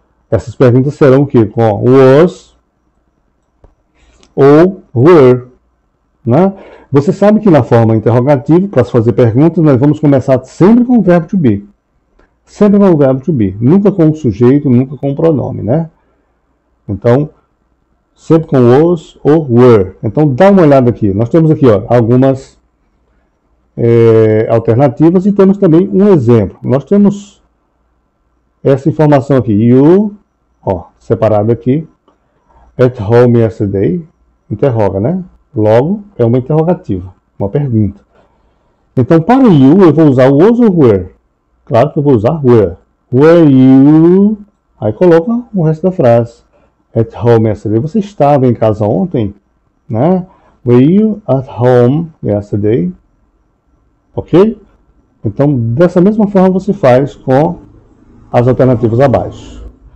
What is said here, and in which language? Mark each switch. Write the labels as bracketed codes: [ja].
[pt] Essas perguntas serão o quê? Com was ou were. Né? Você sabe que na forma interrogativa, para se fazer perguntas, nós vamos começar sempre com o verbo to be. Sempre com o verbo to be. Nunca com o sujeito, nunca com o pronome, né? Então, sempre com was ou were. Então, dá uma olhada aqui. Nós temos aqui ó, algumas alternativas e temos também um exemplo. Nós temos essa informação aqui. You, ó, separado aqui. [en] At home yesterday. [pt] Interroga, né? Logo, é uma interrogativa, uma pergunta. Então, para you, eu vou usar was ou were? Claro que eu vou usar were. [en] Were you... [pt] Aí coloca o resto da frase. [en] At home yesterday. [pt] Você estava em casa ontem? Né? [en] Were you at home yesterday? [pt] Ok? Então, dessa mesma forma você faz com as alternativas abaixo.